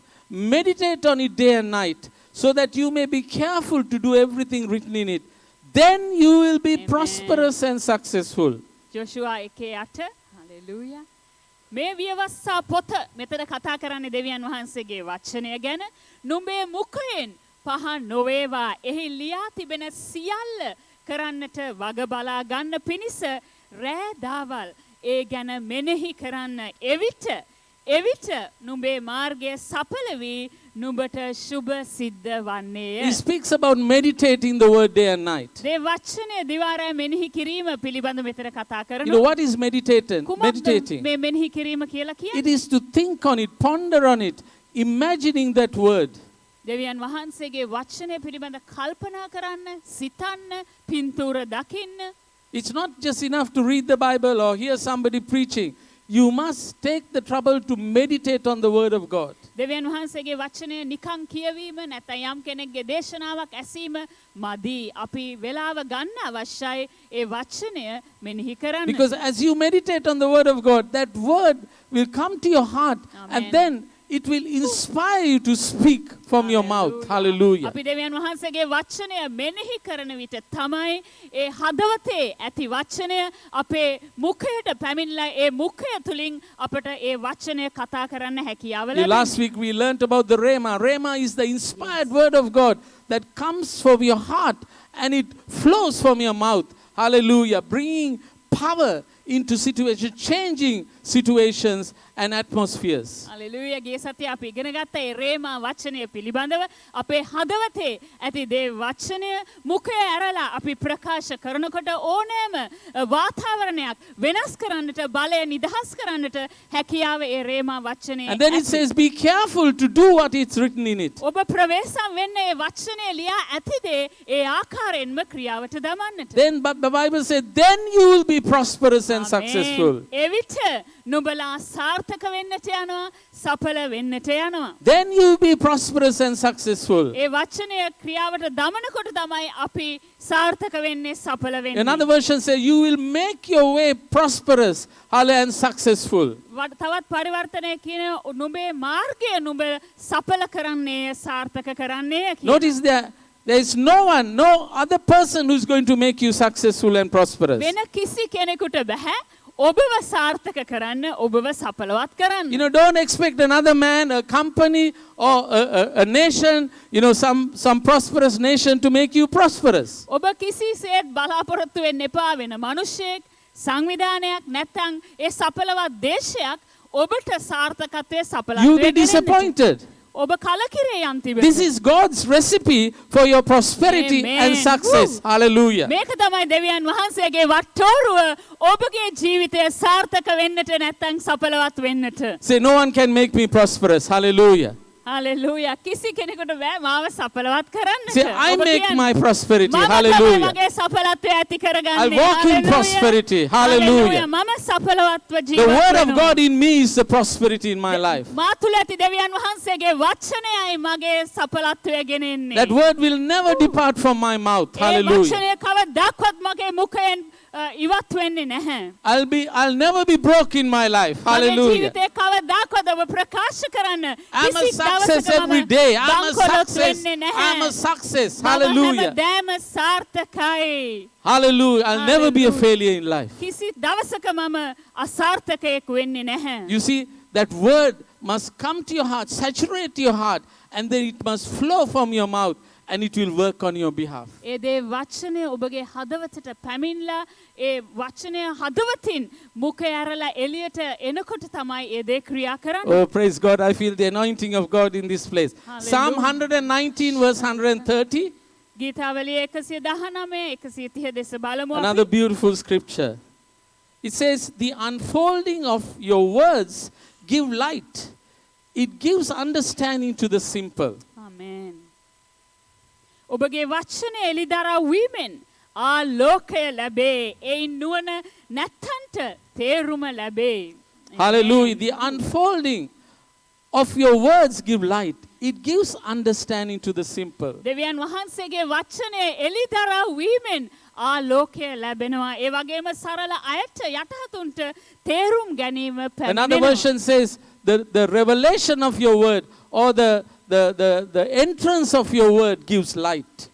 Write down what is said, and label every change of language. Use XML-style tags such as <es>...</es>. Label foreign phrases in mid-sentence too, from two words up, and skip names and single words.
<en>Meditate on it day and night, so that you may be careful to do everything written in it. Then you will be Amen. prosperous and successful.</en> <si>ජොෂුවා 1:8 හලෙලූයා. මේ විවස්සා පොත මෙතන කතා කරන්නේ දෙවියන් වහන්සේගේ වචනය ගැන. නුඹේ මුඛයෙන් පහන් නොවේවා. එහි ලියා තිබෙන සියල්ල කරන්නට වග බලා ගන්න පිණිස රෑ දවල් ඒ ගැන මෙනෙහි කරන්න. එවිට නුඹේ මාර්ගය සඵල වී නුඹට සුබ සිද්ධ වන්නේය.</si> <en>He speaks about meditating the word day and night.</en> <si>දේ වචනය දිවාරය මෙනෙහි කිරීම පිළිබඳ මෙතන කතා</si> <en>You know,</en> <si>කරනවා.</si> <en>what is meditating?</en> <si>කුමක්ද මේ මෙනෙහි කිරීම කියලා කියන්නේ?</si> <en>It is to think on it, ponder on it, imagining that word.</en> <si>දෙවියන් වහන්සේගේ වචනය පිළිබඳ කල්පනා කරන්න, සිතන්න, පින්තූර දකින්න.</si> <en>It's not just enough to read the Bible or hear somebody preaching. You must take the trouble to meditate on the word of God.</en> <si>දෙවියන් වහන්සේගේ වචනය නිකං කියවීම නැත්නම් යම් කෙනෙක්ගේ දේශනාවක් ඇසීම මදි. අපි වෙලාව ගන්න අවශ්‍යයි ඒ වචනය මෙනෙහි කරන්න.</si> <en>Because as you meditate on the word of God, that word will come to your heart. Amen. And then it will inspire you to speak from your mouth. Hallelujah.</en> <si>අපි දෙවියන් වහන්සේගේ වචනය මෙනෙහි කරන විට තමයි ඒ හදවතේ ඇති වචනය අපේ මුඛයට පැමිණලා ඒ මුඛය තුලින් අපට ඒ වචනය කතා කරන්න හැකියාව ලැබෙනවා.</si> <en>Last week we learnt about the Rhema. Rhema is the inspired word of God that comes from your heart and it flows from your mouth. Hallelujah. Bringing power into situations, changing situations and atmospheres. Hallelujah.</en> <si>ගේ සතිය අපි ඉගෙන ගත්ත ඒ රේමා වචනය පිළිබඳව අපේ හදවතේ ඇති දේ වචනය මුඛය ඇරලා අපි ප්‍රකාශ කරනකොට ඕනෑම වාතාවරණයක් වෙනස් කරන්නට බලය නිදහස් කරන්නට හැකියාව ඒ රේමා වචනේ.</si> <en>And then it says, be careful to do what is written in it.</en> <si>ඔබ ප්‍රවේශම් වෙන්නේ ඒ වචනේ ලියා ඇති දේ ඒ ආකාරයෙන්ම ක්‍රියාවට දමන්නට.</si> <en>Then but the Bible said, then you will be prosperous and successful.</en> <si>ඒ විට නුඹලා සාර්ථක වෙන්නට යනවා සඵල වෙන්නට යනවා.</si> <en>Then you will be prosperous and successful.</en> <si>ඒ වචනය ක්‍රියාවට දමනකොට තමයි අපි සාර්ථක වෙන්නේ සඵල වෙන්නේ.</si> <en>Another version says, you will make your way prosperous and successful.</en> <si>තවත් පරිවර්තනය කියන නුඹේ මාර්ගය නුඹ සඵල කරන්නේ සාර්ථක කරන්නේ කියන.</si> <en>Notice there is no one, no other person who is going to make you successful and prosperous.</en> <si>වෙන කිසි කෙනෙකුට බෑ ඔබව සාර්ථක කරන්න ඔබව සඵලවත් කරන්න.</si> <en>You know, don't expect another man, a company, or a nation, you know, some prosperous nation to make you prosperous.</en> <si>ඔබ කිසිසේත් බලාපොරොත්තු වෙන්න එපා වෙන මිනිසෙක් සංවිධානයක් නැත්නම් ඒ සඵලවත් දේශයක් ඔබට සාර්ථකත්වයේ සඵලත්වයේ</si> <en>You'll be disappointed.</en> <si>ඔබ කලකිරේ යන් තිබෙනවා.</si> <en>This is God's recipe for your prosperity and success. Hallelujah.</en> <si>මේක තමයි දෙවියන් වහන්සේගේ වට්ටෝරුව ඔබගේ ජීවිතය සාර්ථක වෙන්නට නැත්නම් සඵලවත් වෙන්නට.</si> <en>Say, no one can make me prosperous. Hallelujah.</en> <si>Hallelujah. කිසි කෙනෙකුට බෑ මාව සඵලවත් කරන්නට.</si> <en>Say, I make my prosperity.</en> <si>මම Hallelujah. මගේ සඵලත්වය ඇති කරගන්නේ.</si> <en>I walk in prosperity. Hallelujah.</en> <si>මම සඵලවත්ව</si> <en>The</en> <si>ජීවත්</si> <en>word of</en> <si>වෙනවා.</si> <en>God in me is the prosperity in my life.</en> <si>මා තුළ ඇති දෙවියන් වහන්සේගේ වචනයයි මගේ සඵලත්වය ගෙනෙන්නේ.</si> <en>That word will never depart from my mouth.</en> <si>ඒ Hallelujah. වචනය කවදාවත් මගේ මුඛයෙන් ඉවත් වෙන්නේ නැහැ.</si> <en>I'll never be broke in my life.</en> <si>මගේ Hallelujah. ජීවිතේ කවදාවත් ඔබ ප්‍රකාශ කරන්න</si> <en>I'm a</en> <si>කිසි</si> <en>success</en> <si>දවසක</si> <en>every</en> <si>මම</si> <en>day. I'm a</en> <si>බංකොලොත්</si> <en>success.</en> <si>වෙන්නේ නැහැ.</si> <en>I'm a success.</en> <si>මම Hallelujah. හැමදාම සාර්ථකයි. Hallelujah.</si> <en>I'll never be a failure in life.</en> <si>කිසි දවසක මම අසාර්ථකයෙක් වෙන්නේ නැහැ.</si> <en>You see, that word must come to your heart, saturate your heart, and then it must flow from your mouth, and it will work on your behalf.</en> <si>ඒ දේ වචනය ඔබගේ හදවතට පැමිණලා ඒ වචනය හදවතින් මුඛය ඇරලා එළියට එනකොට තමයි ඒ දේ ක්‍රියා කරන්නේ.</si> <en>Oh, praise God. I feel the anointing of God in this place. Hallelujah. Psalm 119 verse 130.</en> <si>ගීතාවලිය 119 130 දෙස බලමු අපි.</si> <en>Another beautiful scripture. It says, the unfolding of your words give light. It gives understanding to the simple.</en> <si>ආමේන්. ඔබගේ වචනය එළිදරව් වීමෙන් ආලෝකය ලැබේ. ඒ නුවණ නැත්තන්ට තේරුම ලැබේ. Hallelujah.</si> <en>The unfolding of your words give light. It gives understanding to the simple.</en> <si>දෙවියන් වහන්සේගේ වචනය එළිදරව් වීමෙන් ආලෝකය ලැබෙනවා. ඒ වගේම සරල අයට යටහතුන්ට තේරුම් ගැනීම</si> <en>Another</en> <si>පැමිණෙනවා.</si> <en>version says, the revelation of your word or the entrance of your word gives light.</en>